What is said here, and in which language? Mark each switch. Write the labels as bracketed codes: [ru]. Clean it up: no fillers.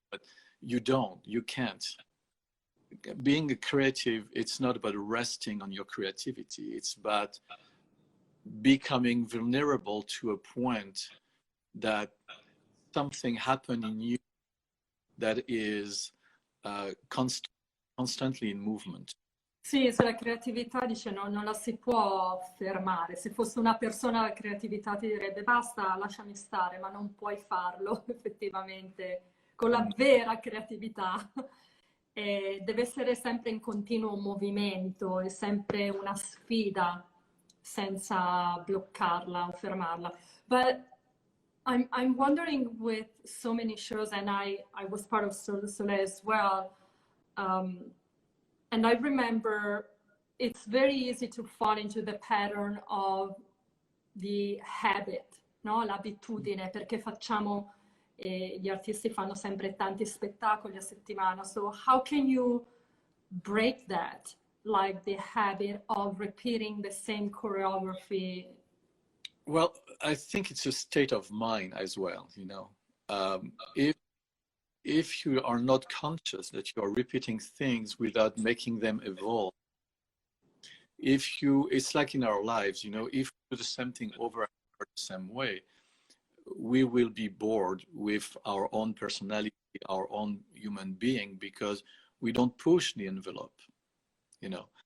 [en] But you can't. Being a creative, it's not about resting on your creativity. It's about becoming vulnerable to a point that something happened in you that is constantly in movement. [it] Sì, sulla creatività dice no, non la si può fermare. Se fosse una persona la creatività ti direbbe basta, lasciami stare, ma non puoi farlo effettivamente con la vera creatività. E deve essere sempre in continuo movimento, è sempre una sfida senza bloccarla o fermarla. [en] But I'm wondering, with so many shows, and I was part of Cirque du Soleil as well, and I remember it's very easy to fall into the pattern of the habit, no? [it] L'abitudine, perché facciamo, gli artisti fanno sempre tanti spettacoli a settimana. [en] So how can you break that, like the habit of repeating the same choreography? Well, I think it's a state of mind as well, you know. If you are not conscious that you are repeating things without making them evolve, it's like in our lives, you know, if we do the same thing over and over the same way, we will be bored with our own personality, our own human being, because we don't push the envelope, you know.